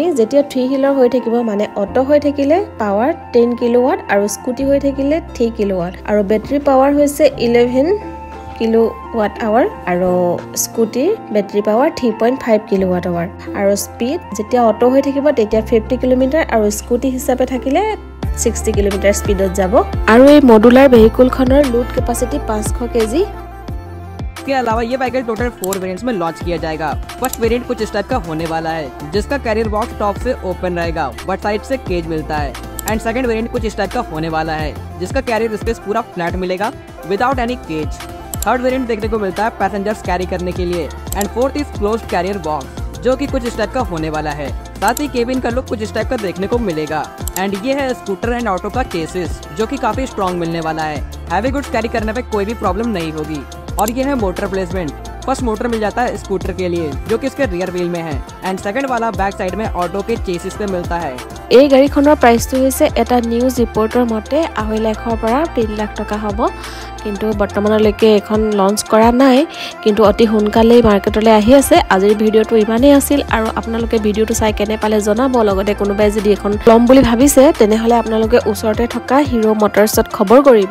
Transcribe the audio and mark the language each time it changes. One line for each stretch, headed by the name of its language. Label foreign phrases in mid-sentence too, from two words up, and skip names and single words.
Assamese: যেতিয়া 3 হুইলাৰ হৈ থাকিব, মানে অটো হৈ থাকিলে পাৱাৰ 10 কিলোৱাট আৰু স্কুটি হৈ থাকিলে 3 কিলোৱাট, আৰু
English: battery power
Assamese: হৈছে 11
English: kilowatt hour,
Assamese: আৰু স্কুটিৰ
English: battery power
Assamese: 3.5
English: kilowatt hour.
Assamese: আৰু স্পীড যেতিয়া অটো হৈ থাকিব তেতিয়া 50 কিলোমিটাৰ, আৰু স্কুটি হিচাপে থাকিলে 60 কিলোমিটাৰ স্পীডত যাব। আৰু এই মডুলাৰ ভেহিকলখনৰ
English: load capacity
Assamese: 500 কেজি।
Hindi: इसके अलावा ये बाइक
English: total 4 variants
Hindi: में लॉन्च किया जाएगा।
English: first variant
Hindi: कुछ इस टाइप का होने वाला है, जिसका
English: carrier box top
Hindi: से ओपन रहेगा
English: but side
Hindi: से केज मिलता है।
English: and second variant
Hindi: कुछ इस टाइप का होने वाला है, जिसका
English: carrier space
Hindi: पूरा फ्लैट मिलेगा
English: without any cage. third variant
Hindi: देखने को मिलता है
English: passengers carry
Hindi: करने के लिए।
English: and fourth is closed carrier box,
Hindi: जो कि कुछ इस टाइप का होने वाला है। साथ ही केबिन का लुक कुछ इस टाइप का देखने को मिलेगा। एंड ये है
English: scooter and auto
Hindi: का केसेस, जो कि काफी स्ट्रॉन्ग मिलने वाला है।
English: heavy goods carry
Hindi: करने पे कोई भी प्रॉब्लम नहीं होगी। और ये है
English: motor placement. first motor
Hindi: मिल जाता है स्कूटर के लिए, जो कि इसके
English: rear wheel
Hindi: में है।
English: and second
Hindi: वाला
English: back side
Hindi: में ऑटो के चेसिस पे मिलता है।
Assamese: এই গাড়ীখনৰ প্ৰাইচটো হৈছে এটা
English: news report
Assamese: মতে 2.5 লাখৰ পৰা 3 লাখ টকা হ'ব, কিন্তু বৰ্তমানলৈকে এখন লঞ্চ কৰা নাই, কিন্তু অতি সোনকালেই মাৰ্কেটলৈ আহি আছে। আজিৰ ভিডিঅ'টো ইমানেই আছিল, আৰু আপোনালোকে ভিডিঅ'টো চাই কেনে পালে জনাব। লগতে কোনোবাই যদি এখন ল'ম বুলি ভাবিছে তেনেহ'লে আপোনালোকে ওচৰতে থকা হিৰো মটৰছত খবৰ কৰিব।